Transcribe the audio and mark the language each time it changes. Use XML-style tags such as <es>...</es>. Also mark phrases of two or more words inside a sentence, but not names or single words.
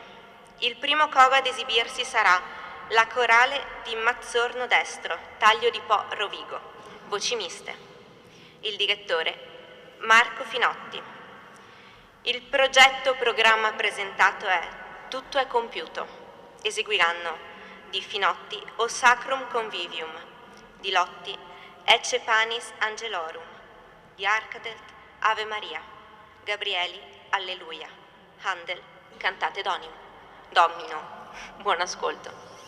<it>Il primo coro ad esibirsi sarà la corale di Mazzorno Destro, taglio di Po Rovigo, voci miste. Il direttore Marco Finotti. Il progetto programma presentato è Tutto è compiuto. Eseguiranno di Finotti O Sacrum Convivium, di Lotti Ecce Panis Angelorum, di Arcadelt Ave Maria, Gabrieli Alleluia, Handel Cantate Domino. Buon ascolto.</it>